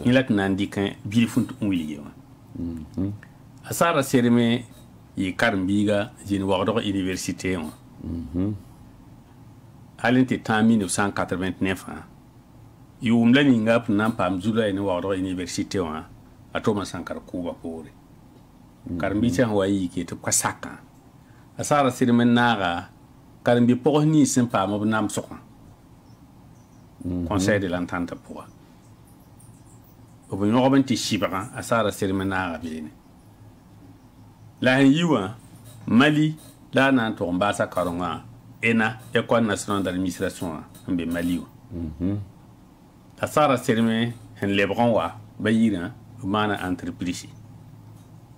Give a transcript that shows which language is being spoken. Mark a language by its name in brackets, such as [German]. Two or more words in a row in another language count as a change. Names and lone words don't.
[Romanian] yẽ la tɩ na n dɩk bilf n wilge wã a sara serme yɩ karen-biiga zĩnd wagdg université wã hal n tɩ tã 1989 yʋʋm la ninga p na n paam zula ye ne wagdg université wã a tʋma sãnkar kʋʋba poore karen-bi sẽn wa yike tɩ b ka sakã a sara serme n naaga karen-bi pʋgs nins sẽn paam b namsgã conseil de l'entente pʋga b yõgb n tɩ sɩbgã a sara serme naaga beene la sẽn yi wã mali la a na n tʋg n baasa karengã ENA école nationale d'administration wã n be mali wã a sara serme sẽn lebg n wa ba yirã b maana entreprise la